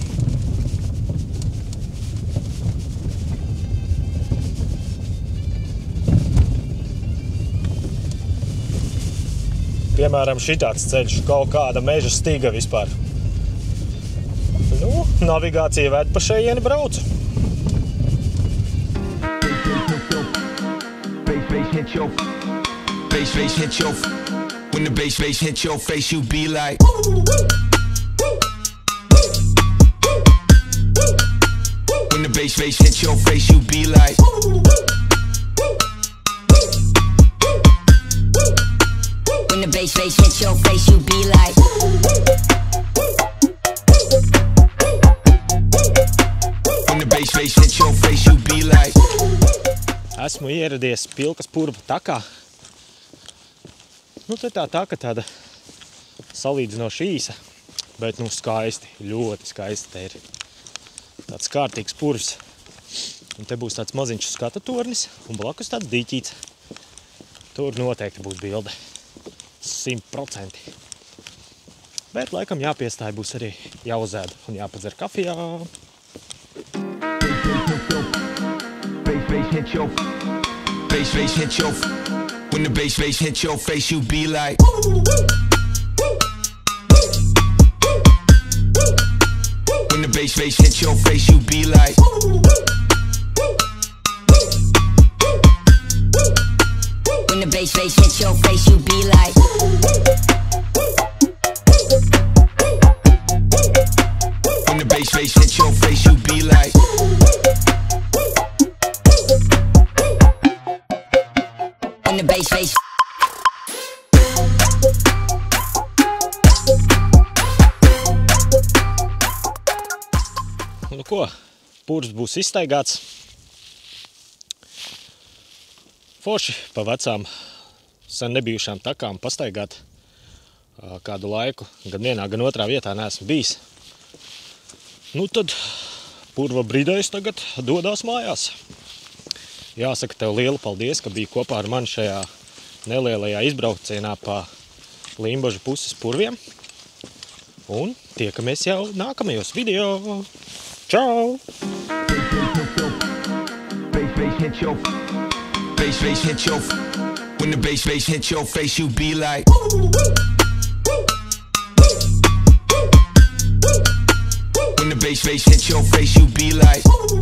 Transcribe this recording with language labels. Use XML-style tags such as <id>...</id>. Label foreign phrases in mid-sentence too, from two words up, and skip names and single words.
<lv>Piemēram, šitāds ceļš, kaut kāda meža stiga vispār. Nu, navigācija ved pa šejieni braucu.</lv> <en>When the bass hit your face, you be like. When the bass hit your face, you be like. When the bass hit your face, you be like. When the bass hit your face, you be like.</en> <lv>Esmu ieradies Pilkas purva takā. Nu, te tā taka tāda salīdzinoši īsa, bet nu skaisti, ļoti skaisti te ir. Tāds kārtīgs purvs. Un te būs tāds maziņš skata tornis un blakus tāds dīķīts. Tur noteikti būs bilde. 100%. Bet laikam jāpiestāj būs arī jāuzēd un jāpadzer kafijā.</lv> <en>Bass hit your. When the bass hit your face, you be like. When the bass hit your face, you be like. When the bass hit your face, you be like. When the bass hit your face, you be like. When the bass face.</en> <lv>Nu ko, purvs būs izstaigāts. Forši pa vecām sen nebijušām takām pastaigāt kādu laiku. Gan vienā, gan otrā vietā neesmu bijis. Nu tad purva brīdējs tagad dodās mājās. Jāsaka tev lielu paldies, ka biji kopā ar mani šajā nelielajā izbraucienā pa Limbažu puses purviem. Un tiekamies jau nākamajos video. Čau!</lv> <en>Bass hit your. When the bass hit your face, you be like. When the bass hit your face, you be like.</en>